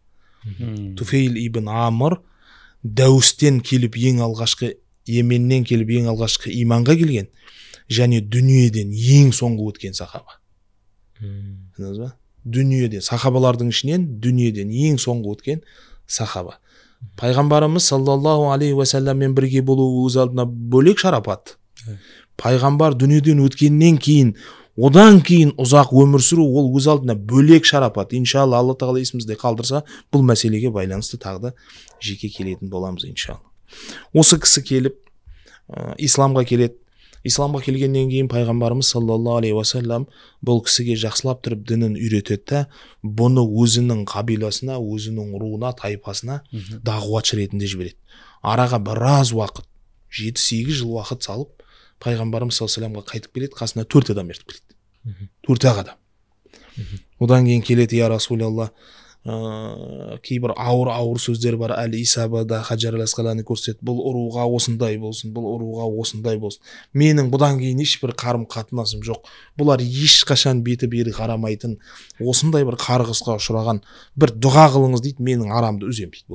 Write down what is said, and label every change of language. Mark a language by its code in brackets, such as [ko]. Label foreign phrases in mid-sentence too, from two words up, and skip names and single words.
[kk] Туфейл ибн Амр Дәустен келіп ең алғашқы, Йеменнен келіп ең алғашқы иманға келген, және дүниеден ең соңғы өткен сахаба. Дүниеден, сахабалардың ішінен дүниеден ең соңғы өткен сахаба. Пайғамбарымыз [ar] صلى الله عليه وسلم [kk] бірге болу өз алдына бөлек шарапат. Пайғамбар дүниеден өткеннен кейін, одан кейін ұзақ өмір сүру, ол өз алдына бөлек шарапат. Иншалла Алла тағала есімізде қалдырса, бұл мәселеге байланысты тағы да жеке келетін боламыз иншалла. Осы кісі келіп исламға келеді. Исламға келгеннен кейін пайғамбарымыз [ar] صلى الله عليه وسلم [kk] бұл кісіге жақсылап тұрып дінін үйретеді, бұны өзінің қабиласына, өзінің руына, тайпасына дағуатшы ретінде жібереді. Араға біраз уақыт, 7-8 жыл уақыт салып, пайғамбарымыз [ar] صلى الله عليه وسلم [kk] қайтып келеді, қасына 4 адам ертіп келеді. 4 адам. Одан кейін келеді, [ar] يا رسول الله, [kk] кейбір ауыр сөздер бар. Әлі Исабада Хаджар ал-Асқалани көрсетеді, бұл ұруға осындай болсын, бұл ұруға осындай болсын. Менің бұдан кейін ешбір қарым қатынасым жоқ. Бұлар ешқашан беті бері қарамайтын, осындай бір қарғысқа ұшыраған, бір дұға қылыңыз дейді, менің арамды үзем дейді.